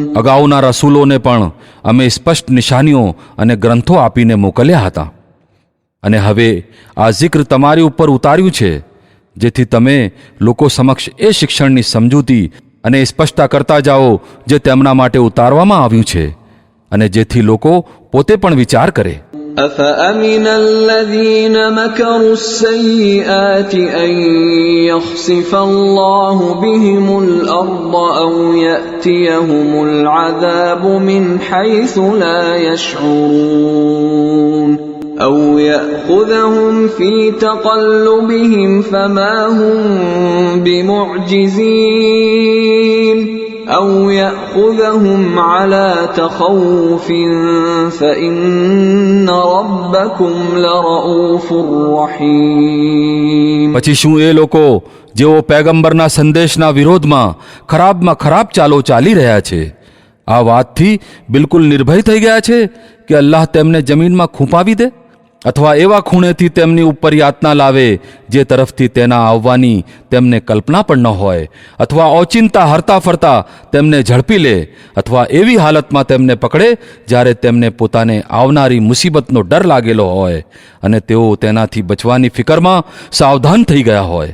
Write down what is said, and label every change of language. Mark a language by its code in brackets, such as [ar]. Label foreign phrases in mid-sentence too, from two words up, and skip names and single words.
[gu] અગાઉના રસૂલોને પણ અમે સ્પષ્ટ નિશાનીઓ અને ગ્રંથો આપીને મોકલ્યા હતા, અને હવે આ જિક્ર તમારી ઉપર ઉતાર્યું છે જેથી તમે લોકો સમક્ષ એ શિક્ષણની સમજૂતી અને સ્પષ્ટતા કરતા જાઓ જે તેમના માટે ઉતારવામાં આવ્યું છે, અને જેથી લોકો પોતે પણ વિચાર કરે. [ar] أفأمن الذين مكروا السيئات أن يخسف الله بهم الأرض أو يأتيهم العذاب من حيث لا يشعرون أو يأخذهم في تقلبهم فما هم بمعجزين أو يأخذهم على تخوف فإن ربكم لرؤوف رحيم. [gu] પછી શું એ લોકો જેઓ પૈગંબરના સંદેશના વિરોધમાં ખરાબમાં ખરાબ ચાલો ચાલી રહ્યા છે આ વાતથી બિલકુલ નિર્ભય થઈ ગયા છે કે અલ્લાહ તેમને જમીનમાં ખૂંપાવી દે, અથવા એવા ખૂણેથી તેમની ઉપર યાતના લાવે જે તરફથી તેના આવવાની તેમને કલ્પના પણ ન હોય, અથવા ઓચિંતા હરતા ફરતા તેમને ઝડપી લે, અથવા એવી હાલતમાં તેમને પકડે જ્યારે તેમને પોતાને આવનારી મુસીબતનો ડર લાગેલો હોય અને તેઓ તેનાથી બચવાની ફિકરમાં સાવધાન થઈ ગયા હોય.